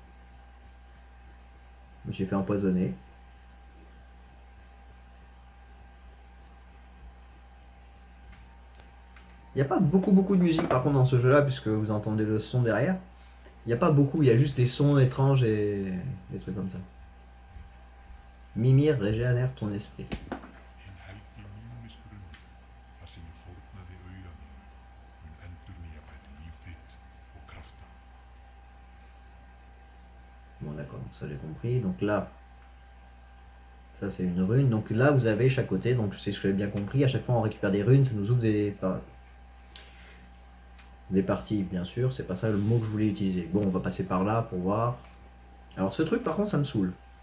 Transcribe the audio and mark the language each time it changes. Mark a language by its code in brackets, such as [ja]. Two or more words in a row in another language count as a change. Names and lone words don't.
[fr] Je me suis fait empoisonner. Il n'y a pas beaucoup de musique par contre dans ce jeu là, puisque vous entendez le son derrière. Il n'y a pas beaucoup, il y a juste des sons étranges et des trucs comme ça. Mimir régénère ton esprit. [is] Hinn helgi mýmisbrunnur, þar sem ég fórnaði auga mínu, mun endurnýja bæði líf þitt og krafta. [fr] Bon d'accord, ça j'ai compris. Donc là, ça c'est une rune. Donc là vous avez chaque côté, donc c'est ce que j'ai bien compris. À chaque fois on récupère des runes, ça nous ouvre des parties, bien sûr. C'est pas ça le mot que je voulais utiliser. Bon, on va passer par là pour voir. Alors ce truc par contre ça me saoule.